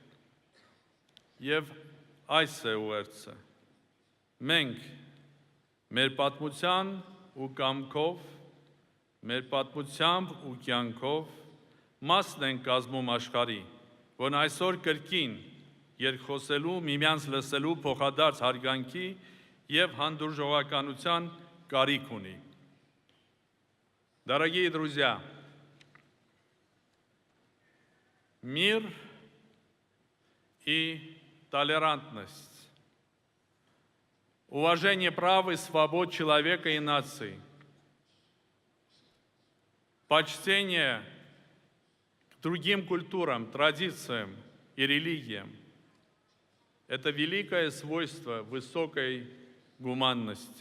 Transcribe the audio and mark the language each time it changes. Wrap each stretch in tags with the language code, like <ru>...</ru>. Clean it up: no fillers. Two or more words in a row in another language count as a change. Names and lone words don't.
<hy>Եվ այս է ուղերձը։ Մենք մեր պատմության ու կամքով, մեր պատմությամբ ու կյանքով մասն են կազմում աշխարհի, որն այսօր կրկին երկխոսելու, միմյանց լսելու փոխադարձ հարգանքի եւ հանդուրժողականության կարիք ունի։</hy> <ru>Дорогие друзья, мир и толерантность, уважение прав и свобод человека и наций, почтение к другим культурам, традициям и религиям – это великое свойство высокой гуманности.</ru>